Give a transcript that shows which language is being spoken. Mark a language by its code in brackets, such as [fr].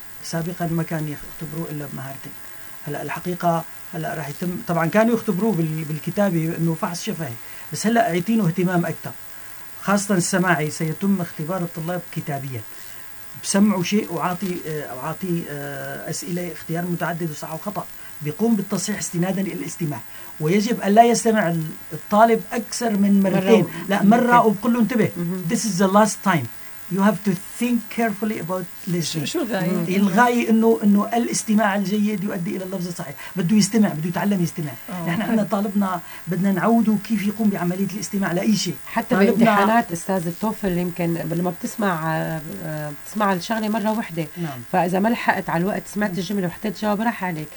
[ar] سابقا ما كان يختبروا إلا بمهارتين، هلأ الحقيقة هلأ رح يتم، طبعا كانوا يختبروا بالكتابة إنه فحص شفهي، بس هلأ عيتينه اهتمام أكثر، خاصة السماعي سيتم اختبار الطلاب كتابيا، بسمعوا شيء وعاطي أسئلة اختيار متعدد وصح وخطأ، بيقوم بالتصحيح استنادا إلى الاستماع. ويجب أن لا يستمع الطالب أكثر من مرتين، مرة وبقول له انتبه. [en] This is the last time you have to think carefully about listening. [ar] شو الغاية؟ الغاية إنه الاستماع الجيد يؤدي إلى اللفظ الصحيح. بده يستمع، بده يتعلم يستمع. نحن عندنا طالبنا بدنا نعوده كيف يقوم بعملية الاستماع لأي شيء. حتى بالامتحانات أستاذ التوفل يمكن لما بتسمع الشغلة مرة واحدة، فإذا ما لحقت على الوقت سمعت الجملة وحطيت جواب راح عليك.